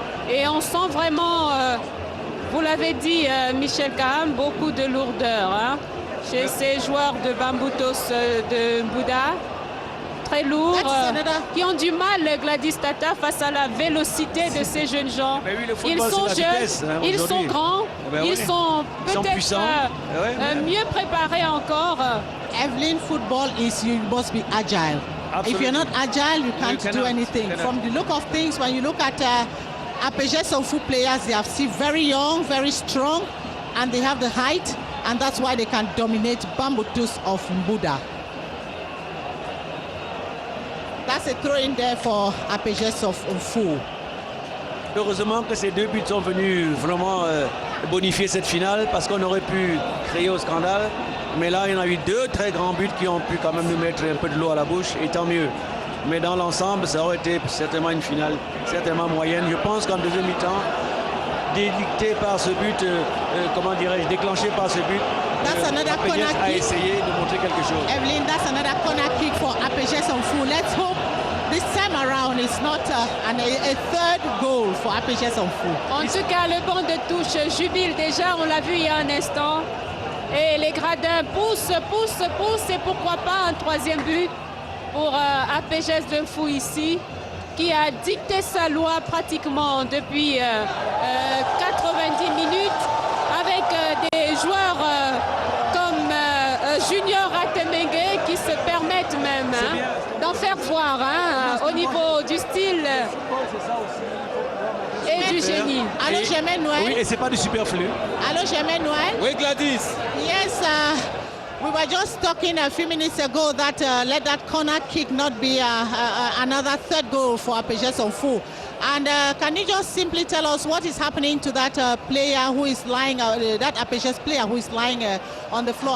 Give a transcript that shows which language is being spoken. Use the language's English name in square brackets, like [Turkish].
[French] Et on sent vraiment... vous l'avez dit, Michel Kahn, beaucoup de lourdeur chez ces joueurs de Bambutos de Mbouda. Très lourds, qui ont du mal, Gladys Tata, face à la vélocité de ces jeunes gens. Oui, ils sont jeunes, vitesse, ils sont grands, ils sont peut-être mieux préparés encore. [English] Evelyn, football is you must be agile. Absolutely. If you're not agile, you can't do anything. From the look of things, when you look at APGS of foot players, they are still very young, very strong, and they have the height, and that's why they can dominate Bambutos of Mbouda. That's a throw in there for APGS of Fou. [French] Heureusement que ces 2 buts sont venus vraiment bonifier cette finale, parce qu'on aurait pu créer au scandale. Mais là, il y en a eu 2 très grands buts qui ont pu quand même nous mettre un peu de l'eau à la bouche, et tant mieux. Mais dans l'ensemble, ça aurait été certainement une finale, certainement moyenne. Je pense qu'en deuxième mi-temps, dédicté par ce but, comment dirais-je, déclenché par ce but, APGS a essayé de montrer quelque chose. [English] Evelyn, that's another corner kick for APGS of Fou. Let's hope this time around it's not a third goal for APGS Onfou. [French] En tout cas, le banc de touche jubile déjà, on l'a vu il y a un instant. Et les gradins poussent, et pourquoi pas un troisième but pour APGS Donfou ici, qui a dicté sa loi pratiquement depuis 90 minutes, avec des joueurs comme Junior Atemengue qui se permettent même d'en faire voir au niveau du style et du génie. Allô, Germaine Noël. Oui, et c'est pas du superflu. Allô, Germaine Noël. Oui, Gladys. [English] Yes, we were just talking a few minutes ago that let that corner kick not be another third goal for APGS Onfou. And can you just simply tell us what is happening to that player who is lying, that APGS player who is lying on the floor?